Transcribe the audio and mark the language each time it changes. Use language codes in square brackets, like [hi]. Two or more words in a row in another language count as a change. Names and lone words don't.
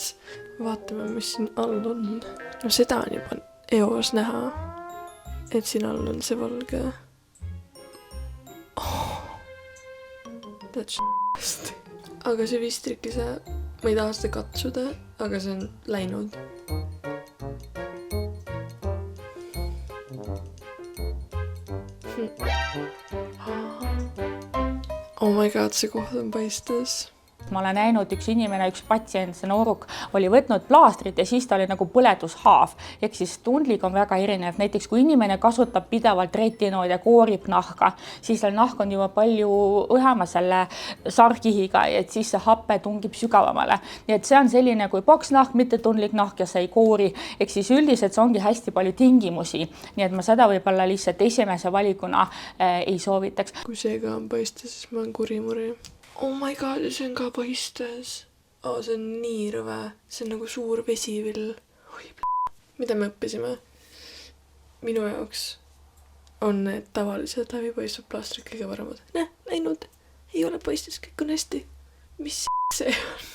[et] Vaatame, mis siin all on. No seda on juba eos näha, et siin all on see valge. Aga see vistrikise, ma ei taha seda katsuda, aga see on läinud. [en] Oh my god, [et] see koht on paistes. Ma olen näinud üks inimene, üks patsient, see nooruk oli võtnud plaastrit ja siis ta oli nagu põletushaav. Ehk siis tundlik on väga erinev. Näiteks kui inimene kasutab pidevalt retinoid ja koorib nahka, siis seal nahk on juba palju õhema selle sarkihiga, et siis see happe tungib sügavamale. Nii et see on selline kui poksnahk, mitte tundlik nahk ja see ei koori. Ehk siis üldiselt see ongi hästi palju tingimusi. Nii et ma seda võib-olla lihtsalt esimese valikuna ei soovitaks. Kui see ka on paistes, siis ma olen kurimuri. [en] Oh my god, [et] see on ka paistes. See on nii rõve. See on nagu suur vesivill. Mida me õppisime? Minu jaoks on need tavalised läbipaistvad plaastrid kõige paremad. Läinud. Ei ole paistes, kõik on hästi. Mis see on?